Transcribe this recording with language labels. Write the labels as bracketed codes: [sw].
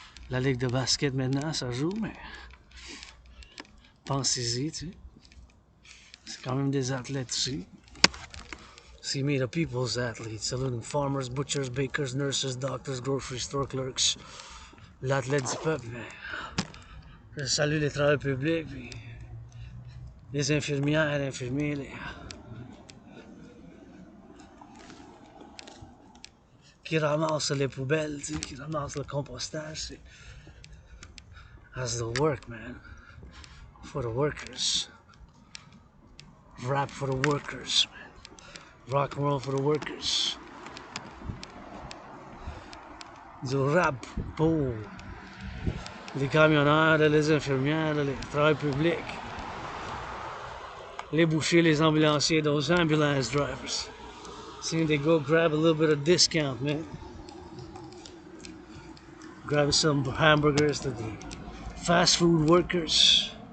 [fr] La Ligue de basket maintenant, ça joue, mais pensez-y, tu sais. C'est quand même des athlètes aussi. [en] See me, the people's athletes, saluting farmers, butchers, bakers, nurses, doctors, grocery store clerks. [fr] L'athlète du peuple, mais je salue les travailleurs publics, puis les infirmières, infirmiers, qui ramassent les poubelles, tu sais, qui ramassent le compostage. [en] That's the work, man. For the workers. Rap for the workers, man. Rock and roll for the workers. [fr] Du rap pour les camionneurs, les infirmières, les travailleurs publics, les bouchers, les ambulanciers, [en] those ambulance drivers. Seeing they go grab a little bit of discount, man. Grab some hamburgers to the fast food workers.